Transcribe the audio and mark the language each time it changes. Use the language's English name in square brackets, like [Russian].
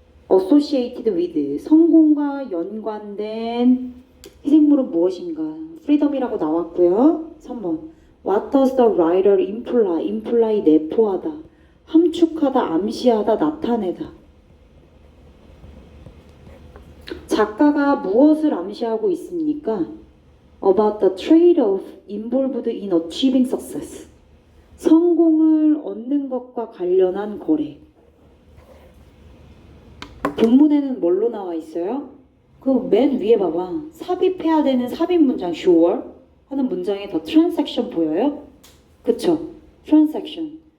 [English] associated with [Korean] 성공과 연관된 희생물은 무엇인가? freedom이라고 나왔고요. 3번 [English] what does the writer imply [Korean] 내포하다, 함축하다, 암시하다, 나타내다. 작가가 무엇을 암시하고 있습니까? [English] About the trade-off involved in achieving success. [Korean] 성공을 얻는 것과 관련한 거래. 본문에는 뭘로 나와 있어요? 그 맨 위에 봐봐. 삽입해야 되는 삽입 문장 sure 하는 문장에 더 transaction 보여요? 그쵸? transaction.